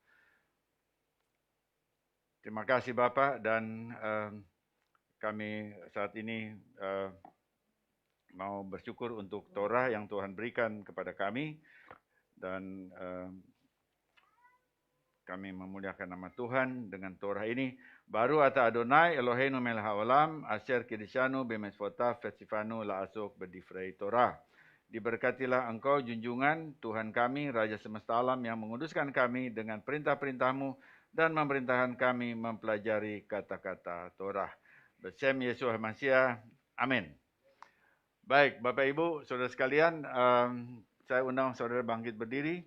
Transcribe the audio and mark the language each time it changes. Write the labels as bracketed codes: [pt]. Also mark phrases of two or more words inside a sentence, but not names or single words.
[id] Terima kasih Bapak, dan kami saat ini mau bersyukur untuk Torah yang Tuhan berikan kepada kami, dan kami memuliakan nama Tuhan dengan Torah ini. [he] ברוך אתה אדוני אלוהינו מלך העולם אשר קדשנו במצוותיו וציוונו לעסוק בדברי תורה. [id] Diberkatilah Engkau junjungan Tuhan kami, Raja semesta alam yang menguduskan kami dengan perintah-perintah-Mu dan memerintahkan kami mempelajari kata-kata Torah. Besem Yesus Hamasiah. Amin. Baik, Bapak Ibu, saudara sekalian, saya undang saudara bangkit berdiri.